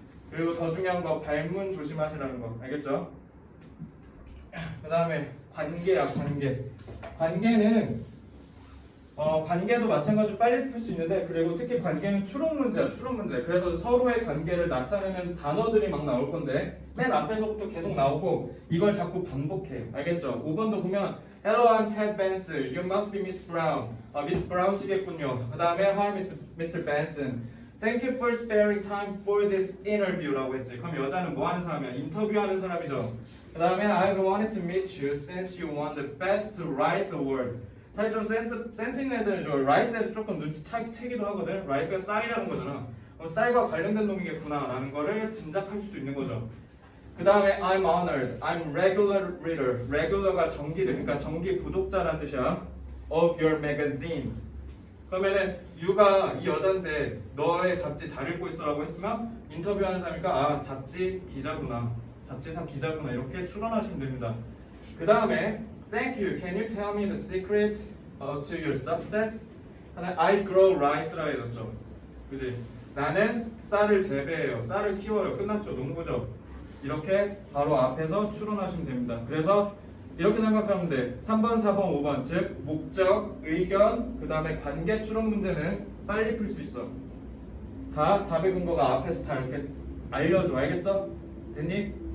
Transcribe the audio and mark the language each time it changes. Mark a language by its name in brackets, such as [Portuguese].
[Korean] 그리고 더 중요한 거 발문 조심하시라는 거. 알겠죠? 그 다음에 관계야. 관계는 관계도 마찬가지로 빨리 풀 수 있는데 그리고 특히 관계는 추론 문제야, 추론 문제. 그래서 서로의 관계를 나타내는 단어들이 막 나올 건데 맨 앞에서부터 계속 나오고 이걸 자꾸 반복해. 알겠죠? 5번도 보면 [English] Hello, I'm Ted Benson. You must be Miss Brown. [Korean] Miss Brown시겠군요. 그 다음에 [English] Hi, Mr. Benson. Thank you for sparing time for this interview라고 했지. [Korean] 그럼 여자는 뭐 하는 사람이야? 인터뷰하는 사람이죠. 그 다음에 [English] I've wanted to meet you since you won the Best Rice Award. [Korean] 사실 좀 센스 있는 애들은 저 라이스에서 조금 눈치채기도 하거든. 라이스가 쌀이라는 거잖아. 쌀과 관련된 놈이겠구나 라는 거를 짐작할 수도 있는 거죠. 그 다음에 [English] I'm honored, I'm regular reader. [Korean] regular가 정기제, 그러니까 정기 구독자라는 뜻이야. [English] of your magazine. [Korean] 그러면은 you가 이 여잔데 너의 잡지 잘 읽고 있어라고 했으면 인터뷰하는 사람이니까 아 잡지 기자구나, 잡지사 기자구나 이렇게 추론하시면 됩니다. 그 다음에 [English] Thank you. Can you tell me the secret to your success? I grow rice [Korean] 라 해줬죠. 그지? 나는 쌀을 재배해요. 쌀을 키워요. 끝났죠. 농부죠. 이렇게 바로 앞에서 추론하시면 됩니다. 그래서 이렇게 생각하면 돼. 3번, 4번, 5번 즉 목적, 의견, 그 다음에 관계 추론 문제는 빨리 풀 수 있어. 다 답의 근거가 앞에서 다 이렇게 알려줘. 알겠어? 됐니?